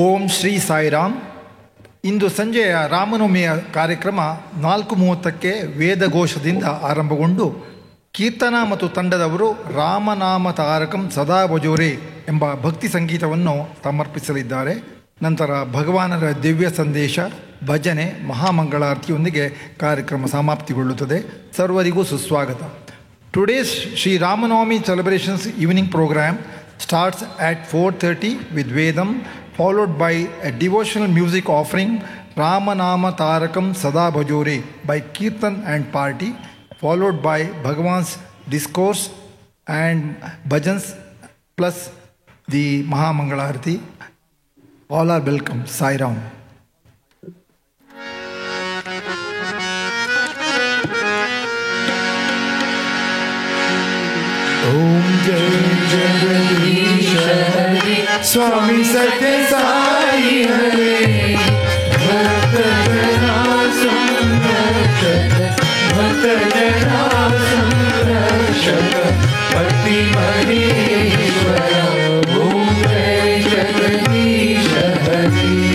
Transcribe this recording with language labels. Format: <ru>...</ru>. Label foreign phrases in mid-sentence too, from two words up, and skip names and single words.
<kn>ಶ್ರೀ ಸಾಯಿರಾಮ್. ಇಂದು ಸಂಜೆಯ ರಾಮನವಮಿಯ ಕಾರ್ಯಕ್ರಮ 4:30ಕ್ಕೆ ವೇದಘೋಷದಿಂದ ಆರಂಭಗೊಂಡು ಕೀರ್ತನ ಮತ್ತು ತಂಡದವರು ರಾಮನಾಮ ತಾರಕಂ ಸದಾ ಭಜೋರೆ ಎಂಬ ಭಕ್ತಿ ಸಂಗೀತವನ್ನು ಸಮರ್ಪಿಸಲಿದ್ದಾರೆ. ನಂತರ ಭಗವಾನರ ದಿವ್ಯ ಸಂದೇಶ, ಭಜನೆ, ಮಹಾಮಂಗಳಾರತಿಯೊಂದಿಗೆ ಕಾರ್ಯಕ್ರಮ ಸಮಾಪ್ತಿಗೊಳ್ಳುತ್ತದೆ. ಸರ್ವರಿಗೂ ಸುಸ್ವಾಗತ.</kn> <en>Today's Sri Ramanavami celebrations evening programme starts at 4:30 with Vedam, followed by a devotional music offering Ramanama Tarakam Sada Bhajore by Kirtan and Party, followed by Bhagavan's discourse and bhajans plus the Mahamangalarati. All are welcome. Sai Ram.</en> <hi>ओम जय जगदीश हरे स्वामी सत्य साई हरे भक्त जना संरक्षक भक्त जना संरक्षक पति महेश्वर ओम जय जगदीश हरे</hi>